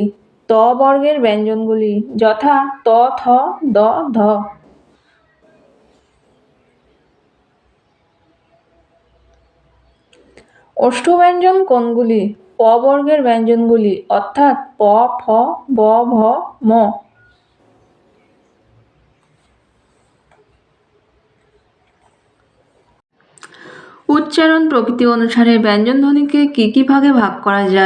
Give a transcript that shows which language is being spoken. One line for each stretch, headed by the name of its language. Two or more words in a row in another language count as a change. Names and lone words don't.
Bangla: ত বর্গের ব্যঞ্জনগুলি, যথা ত, থ, দ, ধ। ওষ্ঠ ব্যঞ্জন কোনগুলি? প বর্গের ব্যঞ্জনগুলি, অর্থাৎ প, ফ, ব, ভ, ম। উচ্চারণ প্রকৃতি অনুসারে ব্যঞ্জনধ্বনিকে কি কি ভাগে ভাগ করা যায়?